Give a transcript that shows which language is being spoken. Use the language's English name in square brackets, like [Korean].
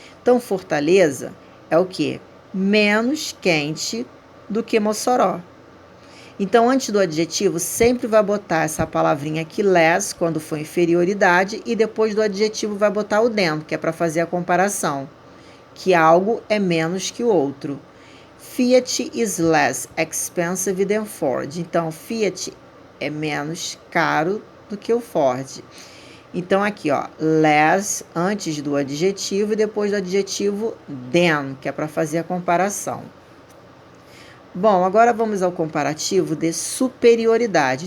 [Portuguese] Então, Fortaleza é o quê? Menos quente do que Mossoró. Então, antes do adjetivo, sempre vai botar essa palavrinha aqui, less, quando for inferioridade, e depois do adjetivo vai botar o than, que é para fazer a comparação, que algo é menos que o outro. [English] Fiat is less expensive than Ford. [Portuguese] Então, Fiat é menos caro do que o Ford. Então, aqui, ó, less antes do adjetivo e depois do adjetivo than, que é para fazer a comparação. Bom, agora vamos ao comparativo de superioridade.